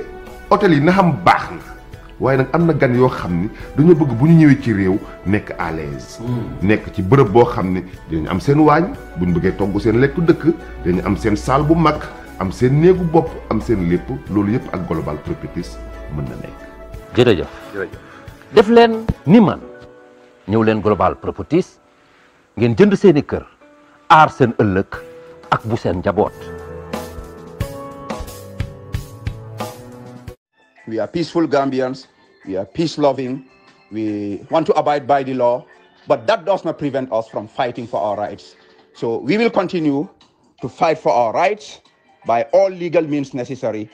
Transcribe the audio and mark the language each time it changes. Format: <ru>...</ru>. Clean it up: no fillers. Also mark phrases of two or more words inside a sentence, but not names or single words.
<wo>hôtel yi na xam baax na waaye nag am na gan yoo xam ni dañoo bëgg bu ñu ñëwee ci réew nekk</wo> <fr>à l'aise</fr> <wo>nekk ci bërëb boo xam ne dinañu am seen waañ bu ñu bëggee togg seen lekku dëkk dañu am seen salle bu mag am seen néegu bopp am seen lépp loolu yëpp ak global properties mën na nekk. jërëjëf def leen ni man ñëw leen global properties ngeen jënd seeni kër aar seen ëllëg ak bu seen njaboot.</wo> <en>We are peaceful Gambians. We are peace-loving. We want to abide by the law. But that does not prevent us from fighting for our rights. So we will continue to fight for our rights by all legal means necessary.</en>